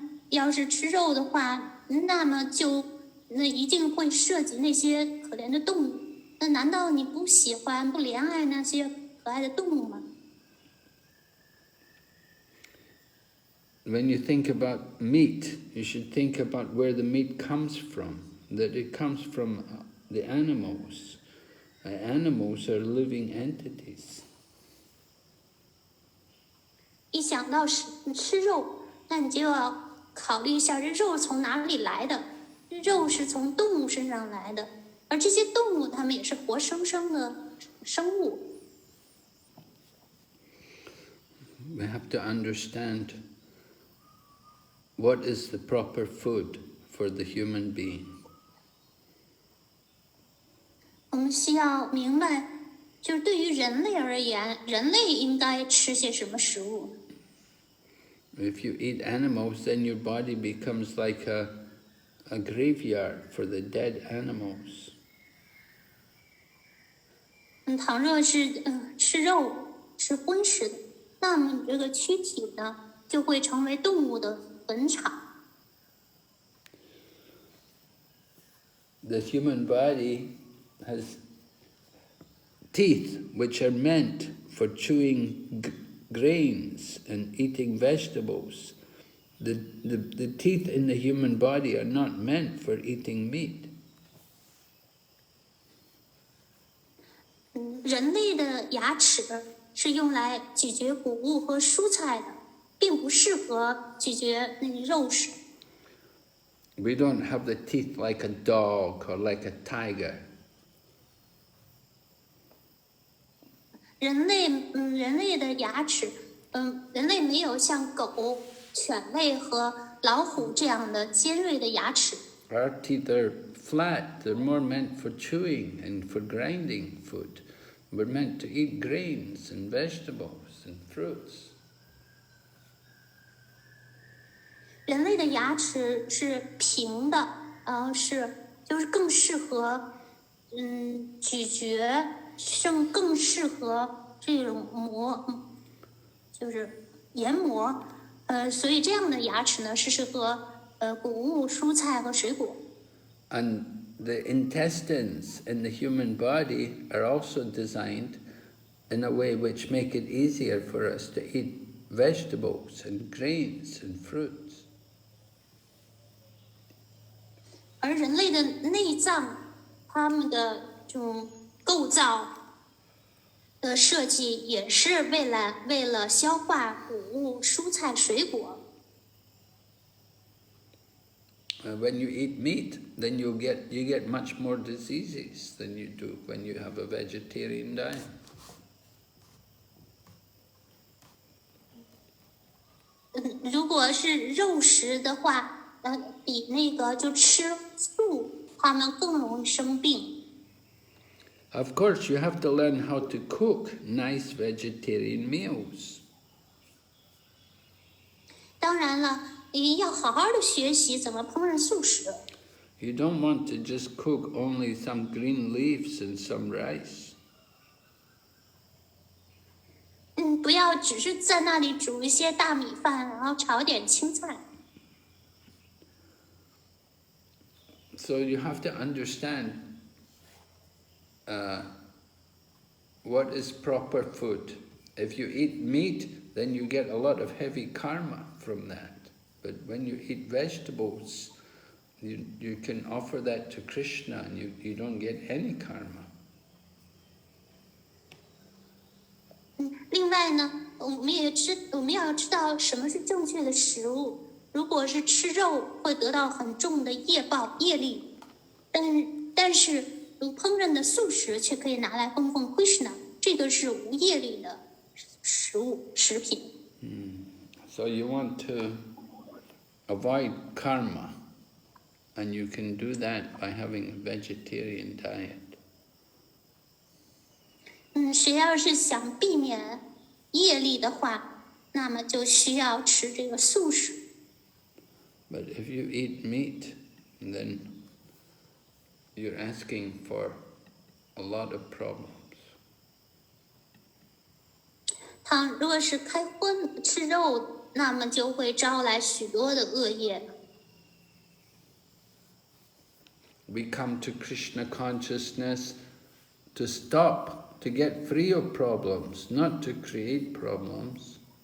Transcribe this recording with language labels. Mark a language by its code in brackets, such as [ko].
[zh] 要是吃肉的话，那么一定会涉及那些可怜的动物。那难道你不喜欢、不怜爱那些可爱的动物吗？ [en] When you think about meat, you should think about where the meat comes from, that it comes from the animals. Animals are living entities. [zh] 一想到吃肉，那你就要考虑一下这肉从哪里来的。肉是从动物身上来的，而这些动物它们也是活生生的生物。 [en] We have to understand what is the proper food for the human being. [zh] 我们需要明白，就是对于人类而言，人类应该吃些什么食物。 [en] If you eat animals, then your body becomes like a graveyard for the dead animals. [zh] 倘若是吃肉、吃荤食的，那么你这个躯体呢，就会成为动物的坟场。 [en] The human body has teeth which are meant for chewing grains and eating vegetables. The teeth in the human body are not meant for eating meat. [zh] 人类的牙齿是用来咀嚼谷物和蔬菜的，并不适合咀嚼那个肉食。 [en] We don't have the teeth like a dog or like a tiger. [zh] 人类的牙齿，人类没有像狗、犬类和老虎这样的尖锐的牙齿。 [en] Our teeth are flat. They're more meant for chewing and for grinding food. We're meant to eat grains and vegetables and fruits. [zh] 人类的牙齿是平的，就是更适合咀嚼，更适合这种就是研磨，所以这样的牙齿呢是适合谷物、蔬菜和水果。 [en] And the intestines in the human body are also designed in a way which make it easier for us to eat vegetables and grains and fruits. [zh] 而人类的内脏，它们的这种构造的设计也是为了消化谷物、蔬菜、水果。 [en] When you eat meat, then you get much more diseases than you do when you have a vegetarian diet. [zh] 如果是肉食的话，比那个就吃素，他们更容易生病。 [en] Of course, you have to learn how to cook nice vegetarian meals. [zh] 当然了，你要好好的学习怎么烹饪素食。 [en] You don't want to just cook only some green leaves and some rice. [zh] 不要只是在那里煮一些大米饭，然后炒点青菜。 [en] So you have to understand what is proper food. If you eat meat, then you get a lot of heavy karma from that. But when you eat vegetables, you can offer that to Krishna and you don't get any karma. [zh] 另外呢，我们要知道什么是正确的食物。如果是吃肉，会得到很重的业力，但是烹饪的素食却可以拿来供奉 Krishna， 这个是无业力的食品。 [en] So you want to avoid karma, and you can do that by having a vegetarian diet. [zh] 谁要是想避免业力的话，那么就需要吃这个素食。 [en] But if you eat meat, then you're asking for a lot of problems. [zh] 如果是开荤吃肉，那么就会招来许多的恶业。 [en] We come to Krishna consciousness to stop, to get free of problems, not to create problems.